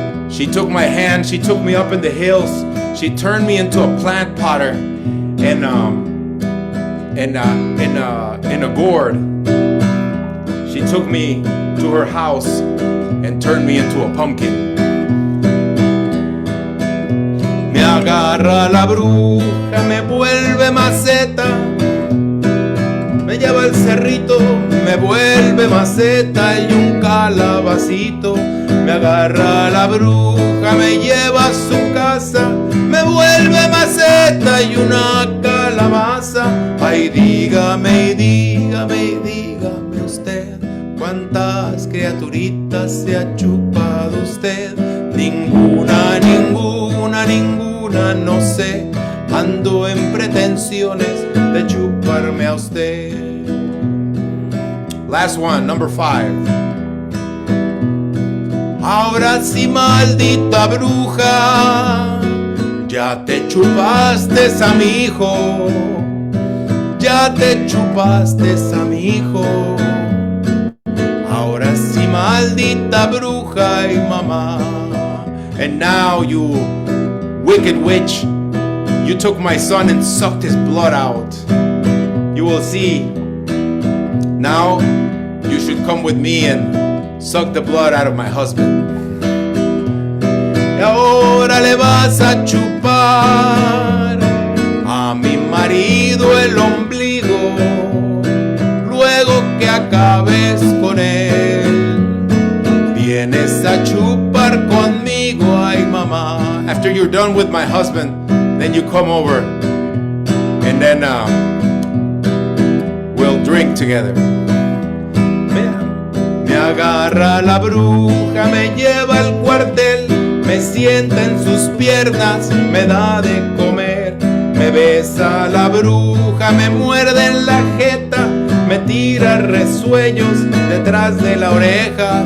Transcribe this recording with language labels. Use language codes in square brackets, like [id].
[en] She took my hand, she took me up in the hills, she turned me into a plant potter in a gourd. She took me to her house and turned me into a pumpkin. [es] Me agarra la bruja, me vuelve maceta, me lleva al cerrito, me vuelve maceta y un calabacito. Me agarra la bruja, me lleva a su casa, me vuelve maceta y una calabaza. Ay, dígame, y dígame, y dígame usted, ¿cuántas criaturitas se ha chupado usted? Ninguna, ninguna, ninguna, no sé. Ando en pretensiones de chuparme a usted. [en] Last one, number 5. [es] Ahora sí, maldita bruja, ya te chupaste a mi hijo, ya te chupaste a mi hijo. Ahora sí, maldita bruja y mamá. [en] And now, you wicked witch, you took my son and sucked his blood out. You will see. Now you should come with me and suck the blood out of my husband. [es] Y ahora le vas a chupar a mi marido el ombligo, luego que acabes con él, vienes a chupar conmigo, ay mamá. [en] After you're done with my husband, then you come over and then we'll drink together. [es] Me agarra la bruja, me lleva al cuartel, me sienta en sus piernas, me da de comer, me besa la bruja, me muerde en la jeta, me tira resueños detrás de la oreja.